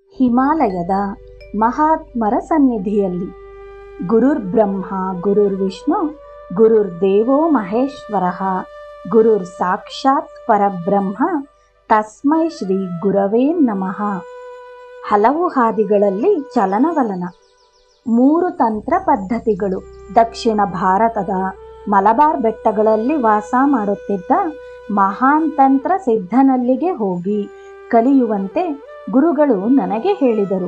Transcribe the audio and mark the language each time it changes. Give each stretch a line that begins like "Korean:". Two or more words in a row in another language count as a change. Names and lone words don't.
Kannada: ಹಿಮಾಲಯದ ಮಹಾತ್ಮರ ಸನ್ನಿಧಿಯಲ್ಲಿ
Sanskrit: ಗುರುರ್ ಬ್ರಹ್ಮ ಗುರುರ್ ವಿಷ್ಣು ಗುರುರ್ ದೇವೋ ಮಹೇಶ್ವರಃ ಗುರುರ್ ಸಾಕ್ಷಾತ್ ಪರಬ್ರಹ್ಮ ತಸ್ಮೈ ಶ್ರೀ ಗುರವೇ ನಮಃ.
Kannada: ಹಲವು ಹಾದಿಗಳಲ್ಲಿ ಚಲನವಲನ. 3 ತಂತ್ರ ಪದ್ಧತಿಗಳು. ದಕ್ಷಿಣ ಭಾರತದ ಮಲಬಾರ್ ಬೆಟ್ಟಗಳಲ್ಲಿ ವಾಸ ಮಾಡುತ್ತಿದ್ದ ಮಹಾನ್ ತಂತ್ರ ಸಿದ್ಧನಲ್ಲಿಗೆ ಹೋಗಿ ಕಲಿಯುವಂತೆ ಗುರುಗಳು ನನಗೆ ಹೇಳಿದರು.